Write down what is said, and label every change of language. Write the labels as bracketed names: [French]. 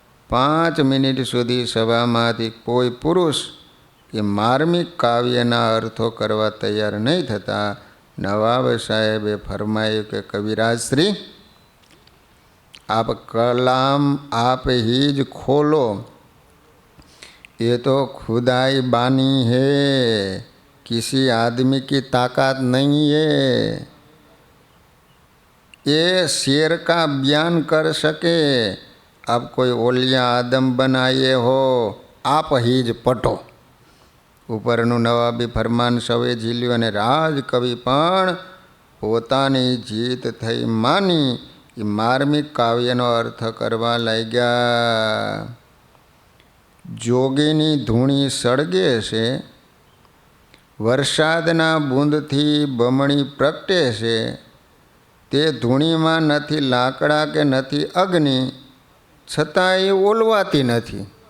[Gujarati] 5 minute સુધી સભામાંથી કોઈ પુરુષ એ માર્મિક કાવ્યના અર્થો કરવા તૈયાર નહીં થતા નવાબ સાહેબે ફરમાયું કે કવિરાજશ્રી, [Hindi] आप कलाम आप ही ज खोलो, ये तो खुदाई बानी है, किसी आदमी की ताकत नहीं है. ये शेर का बयान कर सके, अब कोई ओलिया आदम बनाए हो, आप ही ज पटो. [Gujarati] ઉપરનું નવાબી ફરમાન સૌએ ઝીલ્યું અને રાજકવિ પણ પોતાની જીત થઈ માની એ માર્મિક કાવ્યનો અર્થ કરવા લાગ્યા. જોગીની ધૂણી સળગે છે, વરસાદના બૂંદથી બમણી પ્રગટે છે, તે ધૂણીમાં નથી લાકડા કે નથી અગ્નિ, છતાં એ ઓલવાતી નથી.